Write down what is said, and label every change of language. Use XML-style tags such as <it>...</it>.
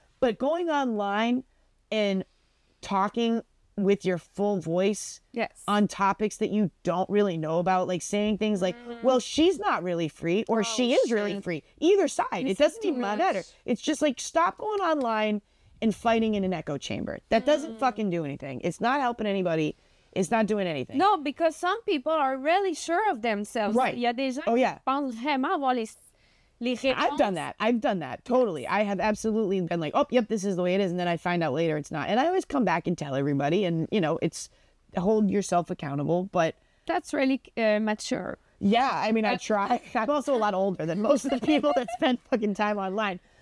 <en>But going online and talking with your full voice on topics that you don't really know about, like saying things like, well, she's not really free, or she is really free. Either side. It doesn't even matter. It's just like, stop going online and fighting in an echo chamber. That doesn't fucking do anything. It's not helping anybody. It's not doing anything. No, because some people are really sure of themselves. Right.</en> <fr>Il y a des gens qui pensent vraiment avoir les réponses.</fr> <en>I've done that. Totally. I have absolutely been like, oh, yep, this is the way it is. And then I find out later it's not. And I always come back and tell everybody. And, you know, it's hold yourself accountable. But that's really mature. Yeah. I mean, I try. I'm also a lot older than most of the people that spend fucking time online.</en>